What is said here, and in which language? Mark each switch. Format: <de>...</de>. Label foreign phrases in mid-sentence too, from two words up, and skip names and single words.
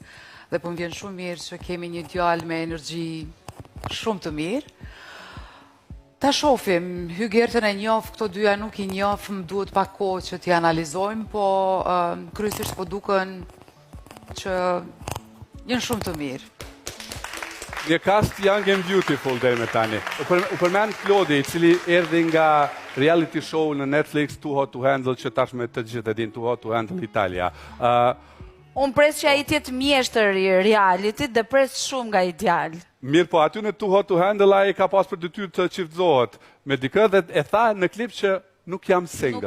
<sq>Dhe po më vjen shumë mirë që kemi një djalë me energji shumë të mirë. Ta shofim, Hygertën e njoh, këto dyja nuk i njoh, më duhet pak kohë që t'i analizojmë, po kryesisht po duken që janë shumë të mirë. Një</sq> <en>cast young and beautiful</en> <sq>deri me tani. U përmend Klodi, i cili erdhi nga</sq> <en>reality show</en> <sq>në Netflix Too Hot to Handle, që tashme të gjithë e din Too Hot to Handle Italia. Unë pres që ai të jetë mjeshtër i reality dhe pres shumë nga ideal. Mirë, po aty në Too Hot to Handle ai ka pas për detyrë të çiftzohet me dikë dhe e tha në klip që nuk jam single.</sq>